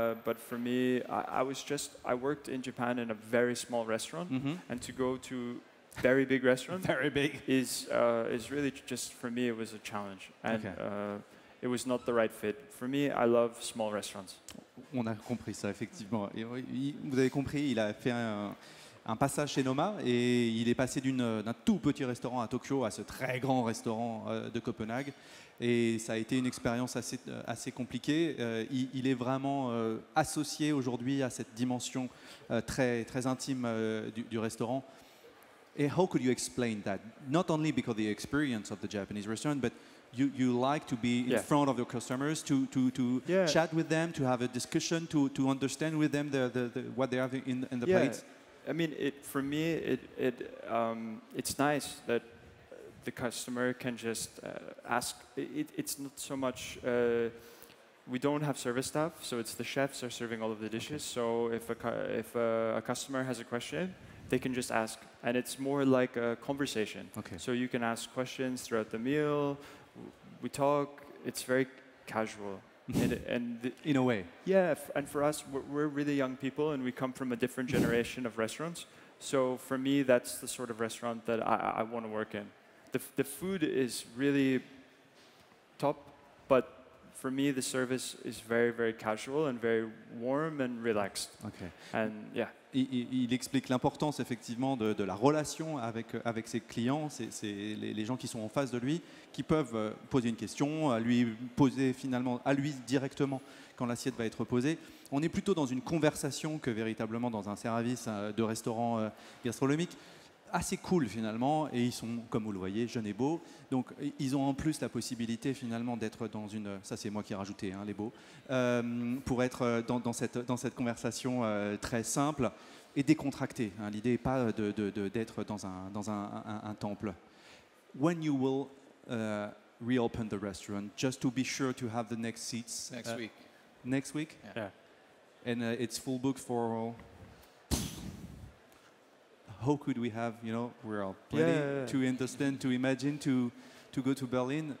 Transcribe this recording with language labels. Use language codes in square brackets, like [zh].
[en] But for me, I worked in Japan in a very small restaurant, and to go to very big restaurant, very big, is really just, for me, it was a challenge, and it was not the right fit. For me, I love small restaurants. [fr] On a compris ça, effectivement. Et vous avez compris, il a fait un passage chez Noma et il est passé d'un tout petit restaurant à Tokyo à ce très grand restaurant de Copenhague. Et ça a été une expérience assez compliquée. Il est vraiment associé aujourd'hui à cette dimension très, très intime du restaurant. [en] And how could you explain that? Not only because of the experience of the Japanese restaurant, but you like to be in front of your customers, to chat with them, to have a discussion, to understand with them what they have in the plates. I mean, for me, it's nice that the customer can just ask. It's not so much. We don't have service staff, so it's the chefs are serving all of the dishes. So if a customer has a question, they can just ask, and it's more like a conversation. Okay. So you can ask questions throughout the meal. We talk. It's very casual. In a way. Yeah, and for us, we're really young people, and we come from a different generation of restaurants. So for me, that's the sort of restaurant that I want to work in. The food is really top, but for me, the service is very, very casual and very warm and relaxed. Okay. And yeah. [fr] Il explique l'importance effectivement de la relation avec ses clients, c'est les gens qui sont en face de lui, qui peuvent poser une question, lui poser finalement à lui directement quand l'assiette va être posée. On est plutôt dans une conversation que véritablement dans un service de restaurant gastronomique. Assez cool finalement, et ils sont, comme vous le voyez, jeunes et beaux. Donc ils ont en plus la possibilité finalement d'être dans une, ça c'est moi qui ai rajouté les beaux, pour être dans cette conversation très simple et décontractée. L'idée n'est pas d'être dans un temple. [en] When you will reopen the restaurant, just to be sure to have the next seats. Next week. Next week? Yeah. And it's full booked for... How could we have, we're all plenty to understand, to imagine, to go to Berlin.